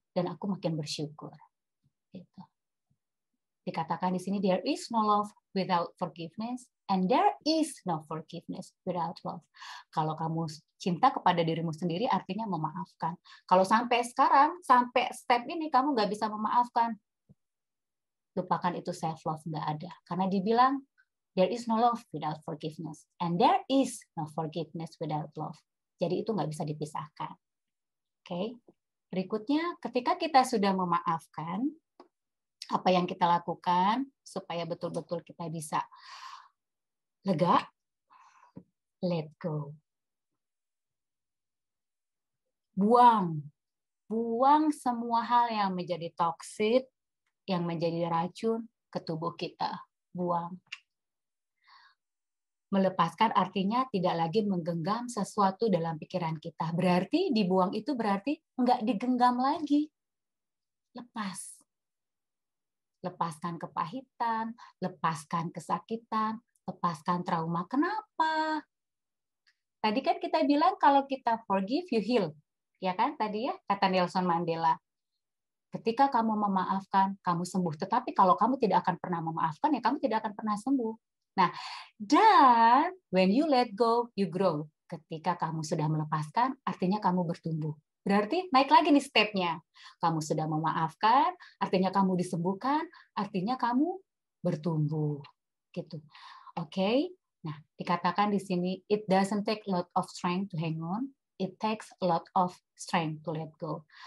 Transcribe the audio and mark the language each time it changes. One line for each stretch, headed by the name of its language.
Indonesian: Dan aku makin bersyukur. Gitu. Dikatakan di sini,
English: there is no love without forgiveness, and there is no forgiveness without love.
Indonesian: Kalau kamu cinta kepada dirimu sendiri, artinya memaafkan. Kalau sampai sekarang, sampai step ini kamu nggak bisa memaafkan, lupakan itu, self love nggak ada. Karena dibilang
English: there is no love without forgiveness, and there is no forgiveness without love.
Indonesian: Jadi itu nggak bisa dipisahkan. Oke. Berikutnya, ketika kita sudah memaafkan, apa yang kita lakukan supaya betul-betul kita bisa lega?
English: Let go.
Indonesian: Buang semua hal yang menjadi toksik, yang menjadi racun ke tubuh kita. Buang. Melepaskan artinya tidak lagi menggenggam sesuatu dalam pikiran kita. Berarti dibuang itu berarti nggak digenggam lagi. Lepas. Lepaskan kepahitan, lepaskan kesakitan, lepaskan trauma. Kenapa? Tadi kan kita bilang kalau kita
English: forgive, you heal.
Indonesian: Ya kan tadi ya, kata Nelson Mandela. Ketika kamu memaafkan, kamu sembuh. Tetapi kalau kamu tidak akan pernah memaafkan, ya kamu tidak akan pernah sembuh. Nah, dan
English: when you let go, you grow.
Indonesian: Ketika kamu sudah melepaskan, artinya kamu bertumbuh. Berarti naik lagi nih stepnya. Kamu sudah memaafkan, artinya kamu disembuhkan, artinya kamu bertumbuh. Gitu. Oke. Nah, dikatakan di sini,
English: it doesn't take a lot of strength to hang on. It takes a lot of strength to let go.